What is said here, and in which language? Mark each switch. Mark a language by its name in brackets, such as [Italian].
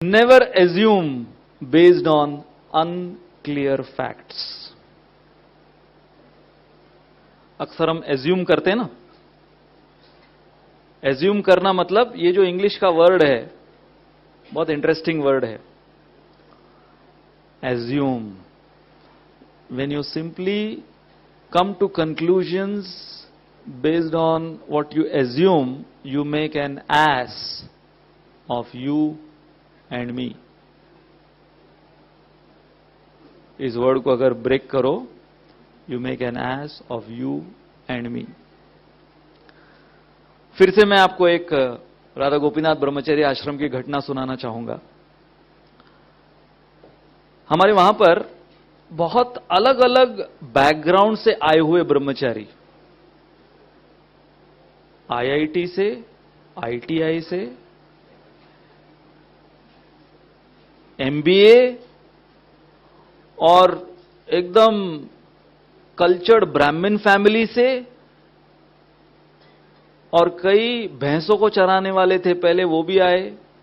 [English] Never assume based on unclear facts. [Hindi] अक्सर हम assume करते हैं ना. एज्यूम करना मतलब ये जो इंग्लिश का वर्ड है बहुत इंटरेस्टिंग वर्ड है. [English] Assume, when you simply come to conclusions based on what you assume, you make an ass of you and me. [Hindi] इस वर्ड को अगर ब्रेक करो, [English] you make an ass of you and me. [Hindi] फिर से मैं आपको एक राधा गोपीनाथ ब्रह्मचर्य आश्रम की घटना सुनाना चाहूंगा. हमारे वहां पर बहुत अलग अलग बैकग्राउंड से आए हुए ब्रह्मचारी, आईआईटी से, आईटीआई से, एमबीए और एकदम कल्चर्ड ब्राह्मण फैमिली से, और कई भैंसों को चराने वाले थे पहले, वो भी आए.